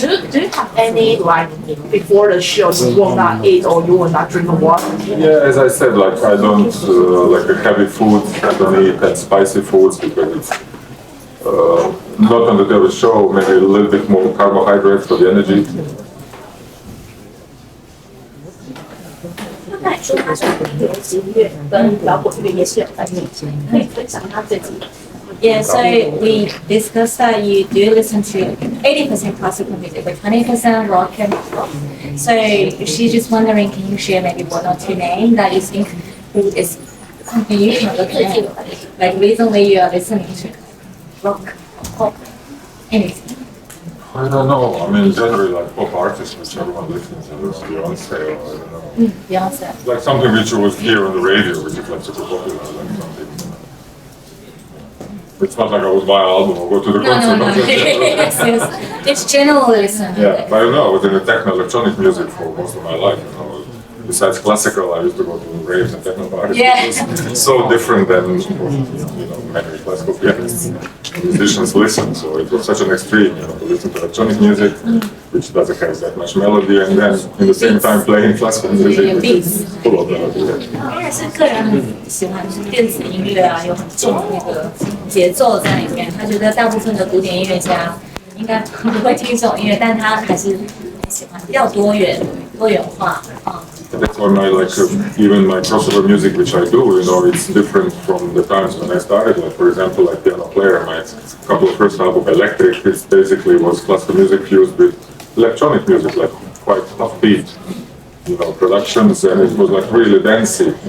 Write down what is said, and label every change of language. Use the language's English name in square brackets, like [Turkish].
[English] Do you have any, like, before the show, you will not eat or you will not drink water? Yeah, as I said, like I don't like the heavy foods. I don't eat that spicy foods because it's not on the day of the show. Maybe a little bit more carbohydrates for the energy. [Chinese] 那你说他是流行乐跟摇滚乐也是有在练习，可以分享他自己。 [English] Yeah, so we discussed that you do listen to 80% classical music, but 20% rock and pop. So she's just wondering, can you share maybe 1 or 2 names that you think is something you can look at? Like recently you are listening to rock, pop, anything. I don't know. I mean, generally like pop artists, which everyone listens to, Beyonce or I don't know. Beyonce. Like something which was here on the radio, which is like super popular, like something. It's not like I would buy an album or go to the concert. No. yes. It's general listen. Yeah, but I don't know. I was in the techno electronic music for most of my life. Besides classical, I used to go to raves and techno parties. Yeah. It was so different than many classical pianists, musicians listen. So it was such an extreme, to listen to electronic music. which doesn't have that much melody, and then in the same time playing classical music, which is full of melody. [Chinese] 我也是个人很喜欢就是电子音乐啊，有很重的那个节奏在里面。他觉得大部分的古典音乐家应该不会听这种音乐，但他还是喜欢比较多元化啊。 [English] That's why my even my crossover music which I do, it's different from the times when I started. Like for example, like piano player, my couple of first album, Electric, it basically was classical music fused with electronic music, like quite upbeat, productions, and it was like really dancey.